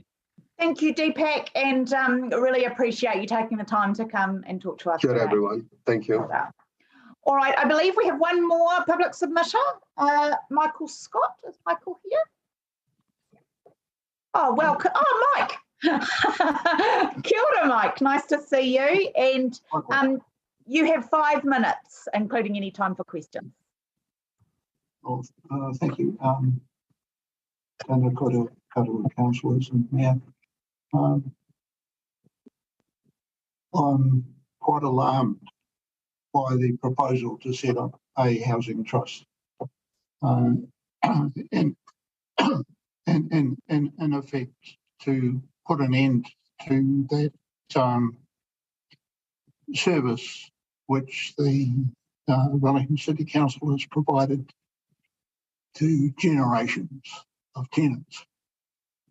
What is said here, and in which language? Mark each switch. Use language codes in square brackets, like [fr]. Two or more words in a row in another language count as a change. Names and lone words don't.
[en] Thank you, Deepak, and really appreciate you taking the time to come and talk to us. Sure, everyone. Thank you. All right, I believe we have one more public submission. Michael Scott, is Michael here? Oh, welcome. Oh, Mike. [mi] Kia ora, Mike. [en] Nice to see you. And you have 5 minutes, including any time for questions. Oh, thank you. [mi] Tēnā koutou [en] councillors and mayor. I'm quite alarmed by the proposal to set up a housing trust. In effect, to put an end to that service which the Wellington City Council has provided to generations of tenants.